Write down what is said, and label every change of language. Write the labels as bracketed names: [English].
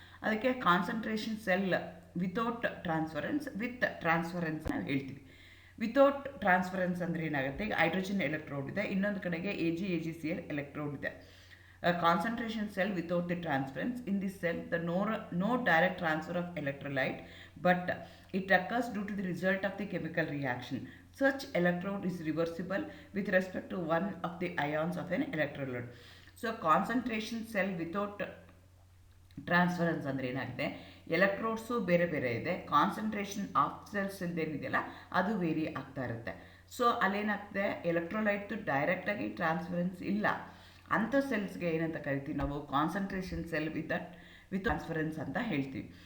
[Kannada] ಅದಕ್ಕೆ concentration cell without ಟ್ರಾನ್ಸ್ಫರೆನ್ಸ್, with ಟ್ರಾನ್ಸ್ಫರೆನ್ಸ್ ನಾವು ಹೇಳ್ತೀವಿ. ವಿತೌಟ್ ಟ್ರಾನ್ಸ್ಫರೆನ್ಸ್ ಅಂದರೆ ಏನಾಗುತ್ತೆ, ಈಗ ಹೈಡ್ರೋಜನ್ ಎಲೆಕ್ಟ್ರೋಡ್ ಇದೆ, ಇನ್ನೊಂದು ಕಡೆಗೆ AgCl ಎಲೆಕ್ಟ್ರೋಡ್ ಇದೆ. [English] A concentration cell without the transference. In this cell, the no direct transfer of electrolyte, but it occurs due to the result of the chemical reaction. Such electrode is reversible with respect to one of the ions of an electrolyte. So concentration cell without [Kannada] ಟ್ರಾನ್ಸ್ಫರೆನ್ಸ್ ಅಂದರೆ ಏನಾಗಿದೆ, ಎಲೆಕ್ಟ್ರೋಡ್ಸು ಬೇರೆ ಬೇರೆ ಇದೆ, concentration of cells ಏನಿದೆಯಲ್ಲ ಅದು very ಆಗ್ತಾ ಇರುತ್ತೆ. So ಅಲ್ಲೇನಾಗ್ತದೆ, ಎಲೆಕ್ಟ್ರೋಲೈಟ್ದು ಡೈರೆಕ್ಟಾಗಿ ಟ್ರಾನ್ಸ್ಫರೆನ್ಸ್ ಇಲ್ಲ, ಅಂಥ ಸೆಲ್ಸ್ಗೆ ಏನಂತ ಕರಿತೀವಿ ನಾವು, ಕಾನ್ಸಂಟ್ರೇಷನ್ ಸೆಲ್ ವಿತ್ ಟ್ರಾನ್ಸ್ಫರೆನ್ಸ್ ಅಂತ ಹೇಳ್ತೀವಿ.